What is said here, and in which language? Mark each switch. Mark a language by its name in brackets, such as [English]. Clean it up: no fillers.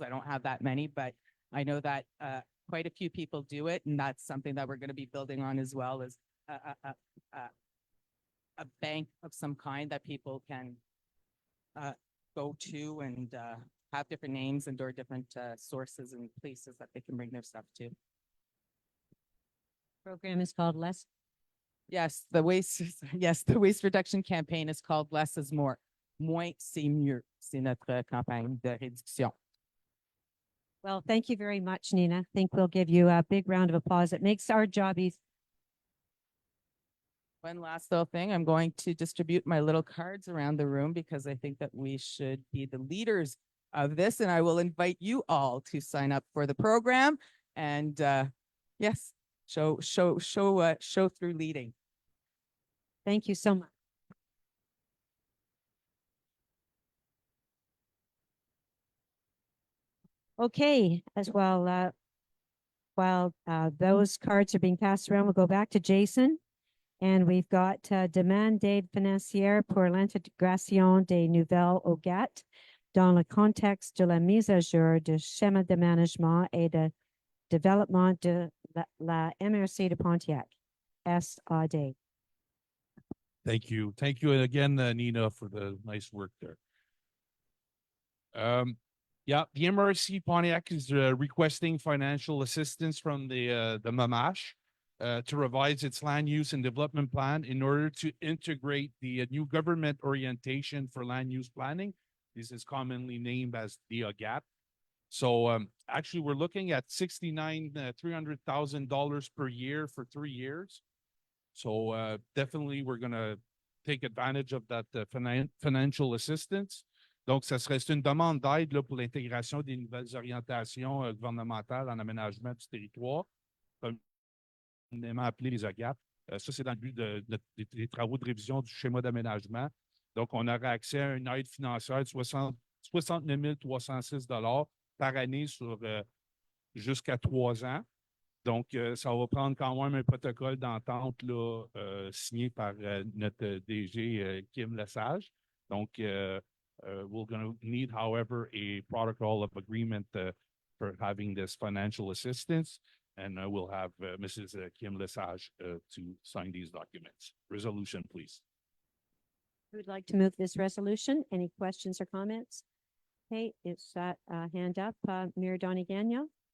[English] I don't have that many, but I know that quite a few people do it, and that's something that we're going to be building on as well, as a bank of some kind that people can go to and have different names and or different sources and places that they can bring their stuff to. Program is called Less. Yes, the waste reduction campaign is called Less is More. [French] Moins, c'est mieux. C'est notre campagne de réduction. [English] Well, thank you very much, Nina. I think we'll give you a big round of applause. It makes our job easy. One last little thing, I'm going to distribute my little cards around the room because I think that we should be the leaders of this, and I will invite you all to sign up for the program and yes, show through leading. Thank you so much. Okay, as well, while those cards are being passed around, we'll go back to Jason. And we've got [French] demande d'aide financière pour l'intégration des nouvelles OGAT dans le contexte de la mise à jour du schéma de management et de développement de la MRC de Pontiac, SAD. [English] Thank you. Thank you again, Nina, for the nice work there. Yeah, the MRC Pontiac is requesting financial assistance from the MAMASH to revise its land use and development plan in order to integrate the new government orientation for land use planning. This is commonly named as the GAP. So actually, we're looking at $300,000 per year for 3 years. So definitely, we're going to take advantage of that financial assistance. [French] Donc, c'est une demande d'aide pour l'intégration des nouvelles orientations gouvernementales en aménagement du territoire, communément appelé les OGAP. Ça, c'est dans le but des travaux de révision du schéma d'aménagement. Donc, on aura accès à une aide financière de 69 306 $ par année sur jusqu'à 3 ans. Donc, ça va prendre quand même un protocole d'entente signé par notre DG Kim Lesage. [English] Donc, we're going to need, however, a protocol of agreement for having this financial assistance. And we'll have Mrs. Kim Lesage to sign these documents. Resolution, please. Who would like to move this resolution? Any questions or comments? Okay, it's that hand up, Mayor Donnie Gagnon.